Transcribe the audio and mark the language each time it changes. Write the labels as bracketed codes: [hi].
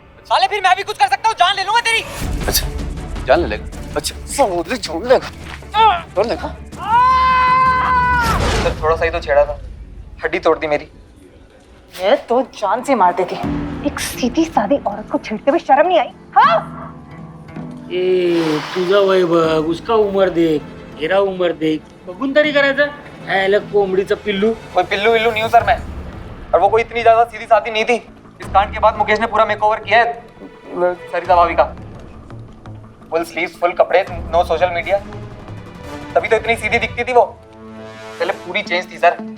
[hi] साले फिर मैं भी कुछ कर सकता हूँ, जान ले लूंगा तेरी. अच्छा, जान ले लेगा. अच्छा, समझ ले, छोड़ लेगा. छोड़ लेगा. सर, थोड़ा सा ही तो छेड़ा था, हड्डी तोड़ दी मेरी. ये तो जान से मार देती. एक सीधी सादी औरत को छेड़ते हुए शर्म नहीं आई? हाँ? [mr] ए तुझा वय बघ, [hi] उसका उमर देख, मेरा उमर देख, [mr] बघून तरी करायचं. अलग कोंबडीचं पिल्लू. [hi] कोई पिल्लू विल्लू नहीं हूँ सर मैं, और वो कोई इतनी ज्यादा सीधी सादी नहीं थी. इस कांड के बाद मुकेश ने पूरा मेकओवर किया है सरिता भाभी का. फुल स्लीव्स, फुल कपड़े, नो सोशल मीडिया. तभी तो इतनी सीधी दिखती थी वो. पहले पूरी चेंज थी सर.